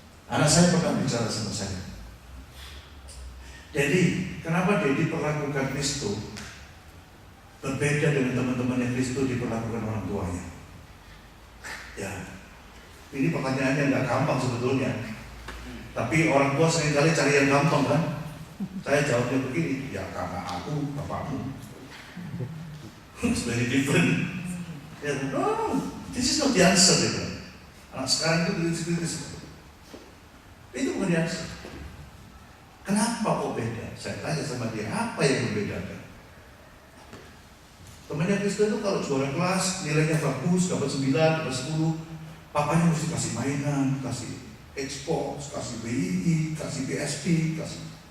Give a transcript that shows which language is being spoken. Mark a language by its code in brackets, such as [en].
[id] Anak saya pernah bicara sama saya. Jadi, kenapa Dedi perlakukan Kristo berbeda dengan teman-temannya Kristo diperlakukan orang tuanya? Ya, ini pertanyaannya nggak gampang sebetulnya. Tapi orang tua seringkali cari yang gampang kan. Saya jawabnya begini, ya karena aku bapakmu. [en] It's very different. Ya, no, this is not the answer. [id] Gitu. Anak sekarang itu kritis. Itu bukan the answer. Kenapa kok beda? Saya tanya sama dia, apa yang membedakan? Temannya Kristen itu kalau juara kelas, nilainya bagus, dapat 9, dapat 10, papanya mesti kasih mainan, kasih Xbox, kasih BII, kasih PSP, kasih.